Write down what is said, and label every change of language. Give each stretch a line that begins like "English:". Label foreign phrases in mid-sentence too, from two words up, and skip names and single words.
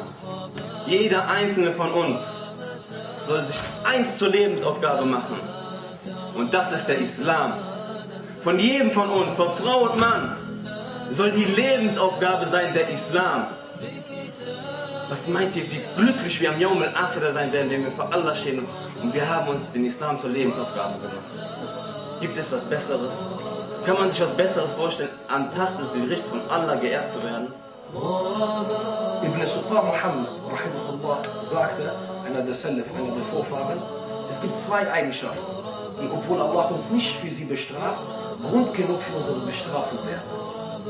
German: Jeder einzelne von uns soll sich eins zur Lebensaufgabe machen. Und das ist der Islam. Von jedem von uns, von Frau und Mann, soll die Lebensaufgabe sein, der Islam. Was meint ihr, wie glücklich wir am
Arabic: يوم الآخرة
German: sein werden, wenn wir vor Allah stehen und wir haben uns den Islam zur Lebensaufgabe gemacht? Gibt es was Besseres? Kann man sich was Besseres vorstellen, am Tag des Gerichts von Allah geehrt zu werden? Ibn Sultan Muhammad, rahimahullah, sagte, einer der Salaf, einer der Vorfahren, es gibt zwei Eigenschaften, die, obwohl Allah uns nicht für sie bestraft, Grund genug für unsere Bestrafung werden.